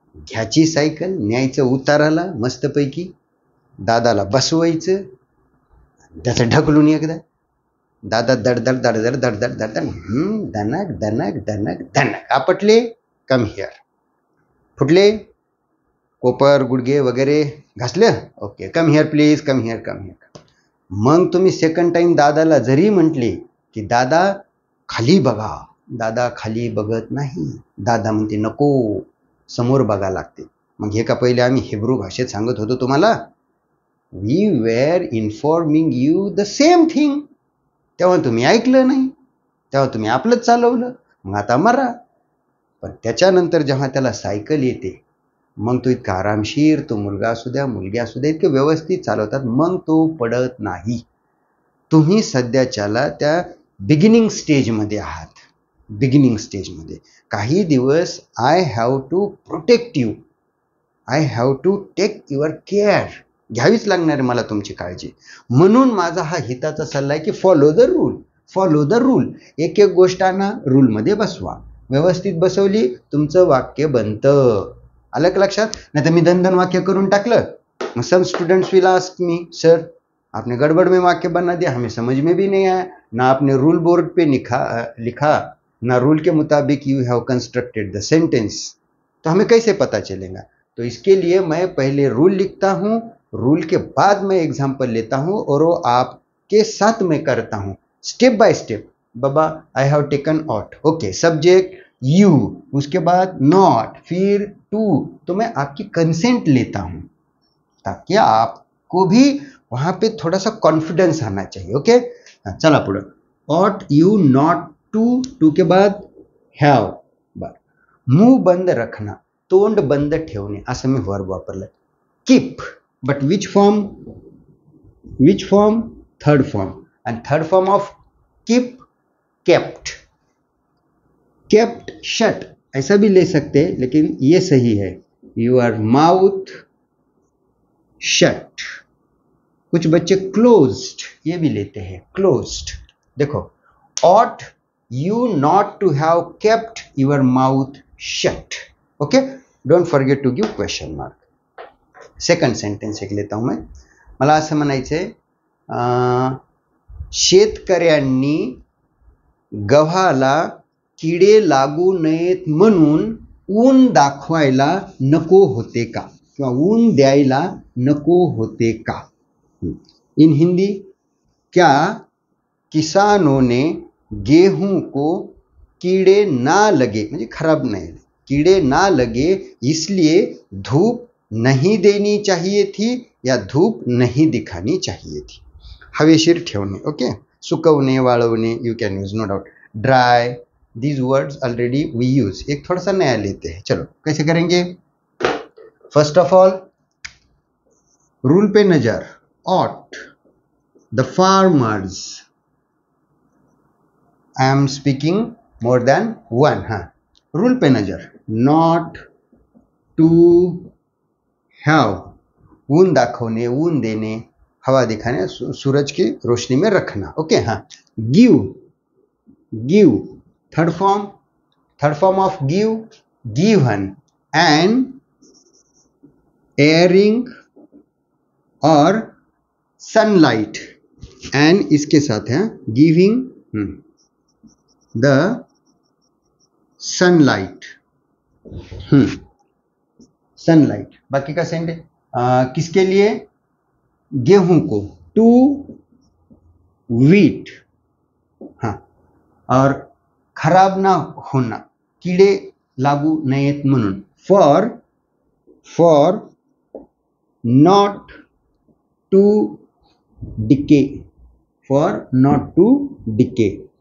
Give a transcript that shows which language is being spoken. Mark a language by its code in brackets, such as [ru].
[mr] घ्यायची सायकल, न्यायचं उताराला मस्तपैकी, दादाला बसवायचं, त्याचं ढकलून एकदा, दादा दडदड दडदड दडदड दडदड, दणक दणक दणक दणक, आपटले, [en] come here, [mr] फुटले, कोपर गुडघे वगैरे घासले, okay, [en] Come here please, come here, come here. [mr] मग तुम्ही सेकंड टाइम दादाला जरी म्हटले की दादा खाली बघा, दादा खाली बघत नाही, दादा म्हणते नको, समोर बघा लागते. मग हे का पहिले आम्ही हिब्रू भाषेत सांगत होतो तुम्हाला? [en] We were informing you the same thing. [mr] तेव्हा तुम्ही ऐकलं नाही, तेव्हा तुम्ही आपलंच चालवलं, मग आता मरा. पण त्याच्यानंतर जेव्हा त्याला सायकल येते, मग तो इतका आरामशीर, तो मुलगा असू द्या मुलगी असू द्या, इतके व्यवस्थित चालवतात, मग तो पडत नाही. तुम्ही सध्याच्याला त्या बिगिनिंग स्टेजमध्ये आहात. बिगिनिंग स्टेजमध्ये काही दिवस [en] I have to protect you, I have to take your care, [mr] घ्यावीच लागणार आहे मला तुमची काळजी. म्हणून माझा हा हिताचा सल्ला आहे की [en] Follow the rule, follow the rule. [mr] एक एक गोष्टांना रूलमध्ये बसवा, व्यवस्थित बसवली तुमचं वाक्य बनतं. आलं का लक्षात? नाही तर मी दन वाक्य करून टाकलं, मग [en] some students will ask me [hi] sir आपने गड़बड़ में वाक्य बना दिया, हमें समझ में भी नहीं आया, ना आपने रूल बोर्ड पे लिखा, ना रूल के मुताबिक [en] you have constructed the sentence, [hi] तो हमें कैसे पता चलेगा? तो इसके लिए मैं पहले रूल लिखता हूँ, रूल के बाद मैं एग्जाम्पल लेता हूँ और वो आपके साथ मैं करता हूँ [en] Step by step. [hi] Baba [en] I have taken out, [hi] okay, subject you, उसके बाद नॉट, फिर टू, तो मैं आपकी कंसेंट लेता हूं ताकि आपको भी वहां पे थोड़ा सा कॉन्फिडेंस आना चाहिए. [en] okay, [mr] चला पुढे. [en] ought you not to, [hi] to के बाद [en] Have. [hi] मुंह बंद रखना, [mr] तोंड बंद ठेवणे, असं मी वर्ब वापरलं. [en] Keep, but which form, which form, third form. [mr] आणि [en] Third form of keep kept. [hi] Kept shut ऐसा भी ले सकते हैं, लेकिन ये सही है. [en] Your mouth shut. [hi] कुछ बच्चे क्लोज्ड ये भी लेते हैं, क्लोज्ड. देखो, [en] Ought you not to have kept your mouth shut. Okay, don't forget to give question mark. [hi] Second sentence एक लेता हूं मैं. [mr] मला असं म्हणायचंय, शेतकऱ्यांनी गव्हाला किडे लागू नयेत म्हणून ऊन दाखवायला नको होते का, किंवा ऊन द्यायला नको होते का. [hi] इन हिंदी, क्या किसानों ने गेहूं को कीड़े ना लगे, [mr] म्हणजे खराब [hi] नहीं, कीड़े ना लगे इसलिए धूप नहीं देनी चाहिए थी या धूप नहीं दिखानी चाहिए थी. [mr] हवेशीर ठेवणे, okay, सुकवणे, Walwane, [en] You can use, no doubt. Dry, these words already we use. [hi] एक थोड़ा सा नया लेते हैं, चलो कैसे करेंगे. फर्स्ट ऑफ ऑल रूल पे नजर. [en] ought, the farmers, I am speaking more than one. [hi] हाँ, रूल पे नजर. [en] not to have, [mr] ऊन दाखवणे, ऊन देणे, [hi] हवा दिखाने, सूरज की रोशनी में रखना. ओके, हाँ. [en] give, give, third form of give, given, and airing [hi] और [en] sunlight, and [hi] इसके साथ है [en] giving the sunlight. sunlight. [hi] बाकी का सेंटेंस किसके लिए? गेहूं को, [en] To wheat. [mr] हाँ, और खराब ना होना, कीड़े लागू नयेत म्हणून, [en] for not to decay, [mr] for not to decay.